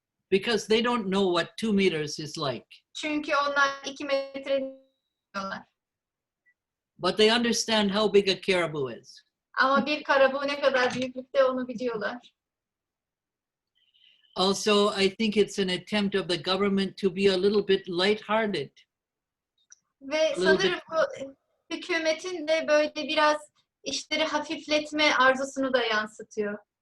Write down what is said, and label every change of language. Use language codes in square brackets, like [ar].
[en] Because they don't know what 2 meters is like. [tr] Çünkü onlar 2 metre diyorlar. [en] But they understand how big a caribou is. [tr] Ama bir karabu ne kadar büyüklükte onu biliyorlar. [en] Also, I think it's an attempt of the government to be a little bit lighthearted. [tr] Ve sanırım bu hükümetin de böyle biraz işleri hafifletme arzusunu da yansıtıyor.